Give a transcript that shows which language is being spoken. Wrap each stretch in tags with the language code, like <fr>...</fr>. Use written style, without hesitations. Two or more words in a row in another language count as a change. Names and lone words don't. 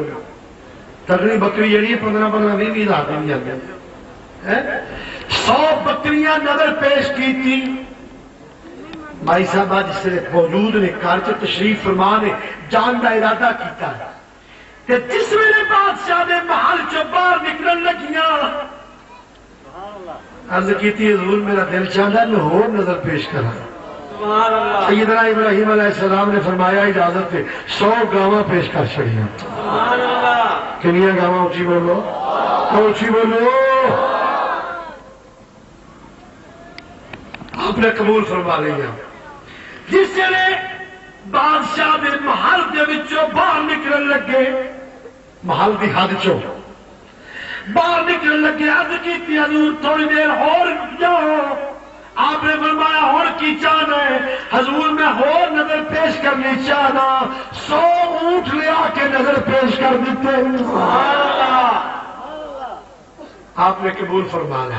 <ur>ہوگی تگڑی بکری جہی 15-20 ہزار کی بھی آتی ہے</ur> <pa>100 بکریاں نظر پیش کی تھی بھائی صاحب جس سے موجود نے کار چ تشریف فرما نے جان کا ارادہ کیتا ہے کہ جس ویلے بادشاہ نے محل چ باہر نکلن لگیاں عرض کیتی حضور</pa> <ur>میرا دل چاہتا ہے</ur> <pa>میں اور نظر پیش کرا.</pa> <ar>سبحان اللہ.</ar> <pa>سیدنا ابراہیم علیہ السلام نے فرمایا اجازت ہے 100 گاواں پیش کر چڑیا.</pa> <ar>سبحان اللہ.</ar> <pa>کنیا گاواں اونچی بولو اونچی بولو.</pa> <ur>آپ نے قبول فرما لیا.</ur> <pa>جس نے بادشاہ دے محل دے وچوں باہر نکلن لگے محل دی حد چوں باہر نکلن لگے عرض کیتی حضور تھوڑی دیر اور جاؤ. آپ نے فرمایا اور کی چاہنا ہے؟ حضور میں اور نظر پیش کرنی چاہنا. 100 اونٹ لیا کے نظر پیش کر دیتے. آپ نے قبول فرمانا.</pa>